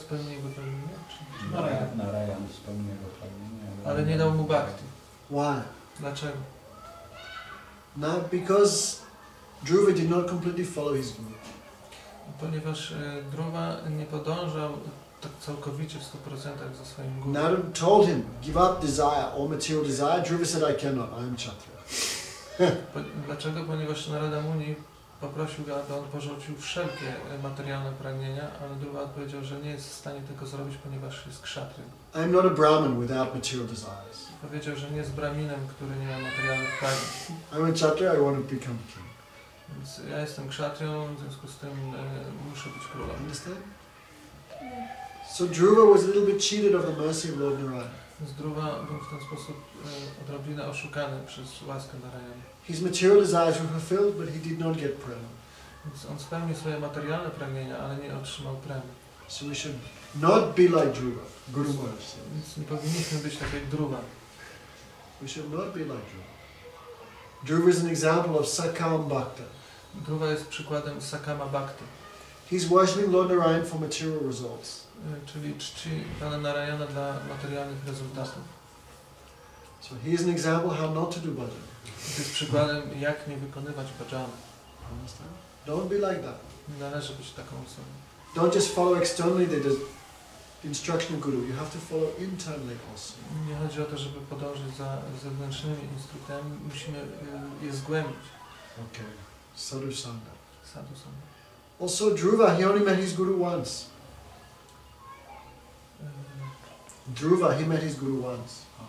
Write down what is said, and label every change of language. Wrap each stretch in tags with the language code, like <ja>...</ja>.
<pl>Spełnił jego pragnienie? Narayan spełnił jego pragnienie. Ale nie dał mu bhakti.</pl> <en>Why?</en> <pl>Dlaczego?</pl> <en>Now, because Dhruva did not completely follow his guru.</en> <pl>Ponieważ Dhruva nie podążał tak całkowicie w 100% za swoim guru.</pl> <en>Narada told him, give up desire, all material desire. Dhruva said, I cannot, I am Kshatriya.</en> <pl>Dlaczego? Ponieważ Narada Muni poprosił go, aby on porzucił wszelkie materialne pragnienia, ale Dhruva odpowiedział, że nie jest w stanie tego zrobić, ponieważ jest kshatrią.</pl> <en>I am not a Brahmin without material desires.</en> <pl>Powiedział, że nie jest braminem, który nie ma materialnych pragnień.</pl> <en>I'm a Kshatriya, I want to become king.</en> <pl>Więc ja jestem kshatrią, w związku z tym muszę być królem.</pl> <en>Understand? So Dhruva was a little bit cheated of the mercy of Lord Narayan.</en> <pl>Więc Dhruva był w ten sposób odrobinę oszukany przez łaskę Narayana.</pl> <en>His material desires were fulfilled, but he did not get prema.</en> <pl>Więc on spełnił swoje materialne pragnienia, ale nie otrzymał premii.</pl> <en>So we should not be like Dhruva, Guru Maharaj said.</en> <pl>Więc nie powinniśmy być tak jak Dhruva.</pl> <en>We should not be like Dhruva. Dhruva is an example of Sakam Bhakta.</en> <pl>Dhruva jest przykładem Sakama Bhakti.</pl> <en>He's worshipping Lord Narayan for material results.</en> <pl>Czyli czci Pana Narayana dla materialnych rezultatów.</pl> <en>So he is an example how not to do bhajan.</en> <pl>To jest przykładem, jak nie wykonywać bhajana.</pl> <en>Understand? Don't be like that.</en> <pl>Nie należy być taką osobą.</pl> <en>Don't just follow externally the instruction of Guru. You have to follow internally also.</en> <pl>Nie chodzi o to, żeby podążyć za zewnętrznymi instruktami. Musimy je zgłębić.</pl> <en>Okay. Sadhu-sanga. Sadhu-sanga. Also Dhruva, he only met his Guru once. Dhruva, he met his Guru once.</en>